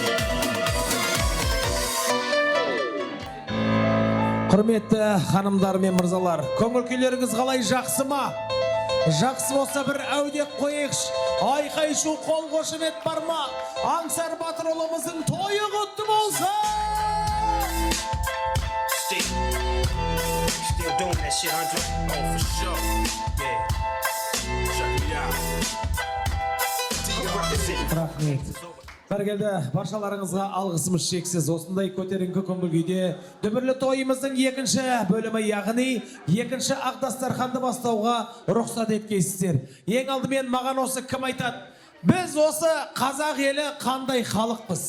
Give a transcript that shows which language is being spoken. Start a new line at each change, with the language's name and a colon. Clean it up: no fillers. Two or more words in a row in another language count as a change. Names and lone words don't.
Kazakh: Құрметті ханымдар мен мырзалар, көңіл күйлеріңіз қалай, жақсы ма? Жақсы болса бір әудек қойықш, айқай шу қол қошемет бар ма? Аңсар батыр ұлымыздың тойы құтты болса!
English: Still doing that shit, Andre? Oh, for sure. Yeah. Check me out. Represent.
Kazakh: Рахмет. Бәргелді, баршаларыңызға алғысымыз шексіз. Осындай көтеріңкі көңіл күйде дүбірлі тойымыздың екінші бөлімі, яғни екінші Ақ-дастарханды бастауға рұқсат еткейсіздер. Ең алдымен маған осы кім айтады? Біз осы қазақ елі қандай халықпыз?